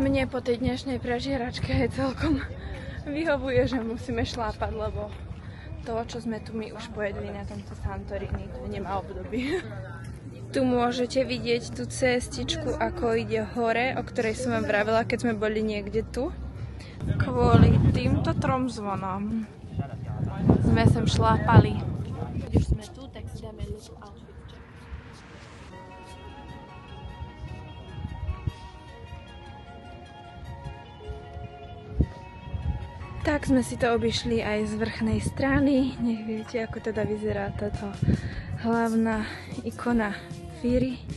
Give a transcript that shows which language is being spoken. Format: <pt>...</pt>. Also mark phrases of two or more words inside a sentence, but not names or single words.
<sk>Mne po tej dnešnej prežieračke je celkom vyhovuje, že musíme šlápať, lebo to, čo sme tu my už pojedli na tomto Santorini, to nemá obdobie. Tu môžete vidieť tú cestičku, ako ide hore, o ktorej som vám vravela, keď sme boli niekde tu. Kvôli týmto 3 zvonom sme sem šlápali. Keď už sme tu, tak si dáme</sk> <en>little outfit check.</en> <sk>Tak sme si to obišli aj z vrchnej strany. Nech viete, ako teda vyzerá táto hlavná ikona Fíry.</sk>